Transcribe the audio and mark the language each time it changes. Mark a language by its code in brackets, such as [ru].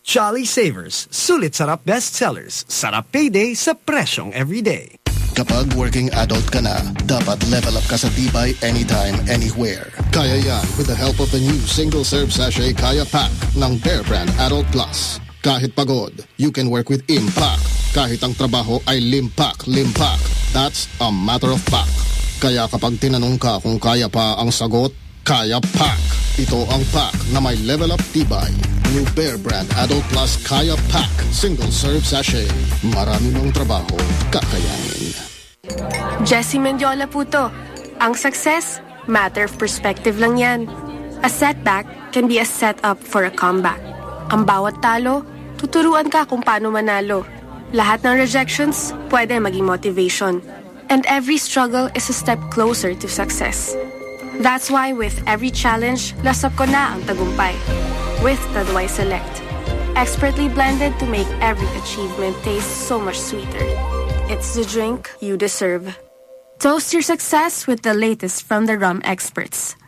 [tl] Jolly Savers, sulit sarap bestsellers. Sarap payday sa presyong everyday. Kapag working adult ka na, dapat level up ka sa tibay anytime, anywhere. Kaya yan with the help of the new single-serve sachet Kaya Pack ng Bear Brand Adult Plus. [en] Kahit pagod, you can work with impact. [tl] Kahit ang trabaho ay limpak, limpak. That's a matter of pack. Kaya kapag tinanong ka kung kaya pa ang sagot, Kaya Pack. Ito ang pack na may level up tibay. New Bear Brand Adult Plus Kaya Pack Single Serve Sachet. Marami mong trabaho kakayanin. Jessie Mendiola po to. Ang success, matter of perspective lang yan. [en] A setback can be a setup for a comeback. [tl] Ang bawat talo, tuturuan ka kung paano manalo. Lahat ng rejections, pwede maging motivation. [en] And every struggle is a step closer to success. That's why with every challenge, lasap ko na ang tagumpay. With Taduay Select. Expertly blended to make every achievement taste so much sweeter. It's the drink you deserve. Toast your success with the latest from the rum experts.